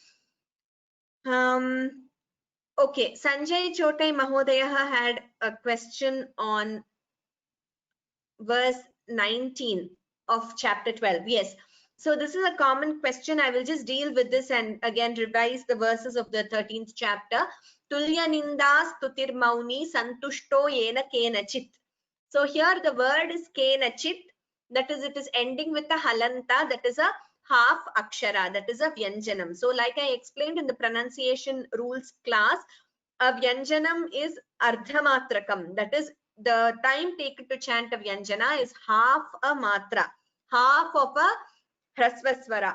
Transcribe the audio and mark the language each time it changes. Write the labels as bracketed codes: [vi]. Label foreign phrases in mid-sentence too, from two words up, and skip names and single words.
[en] Okay, Sanjay Chotai Mahodaya had a question on verse 19 of chapter 12. Yes. So this is a common question. I will just deal with this and again revise the verses of the 13th chapter. [sa] Tulya nindas tutir mauni santushto yena kenachit. [en] So here the word is kenachit. That is, it is ending with a halanta. That is a half akshara. That is a vyanjanam. So like I explained in the pronunciation rules class, a vyanjanam is ardhamatrakam. That is, the time taken to chant a vyanjana is half a matra, half of a hrasvaswara.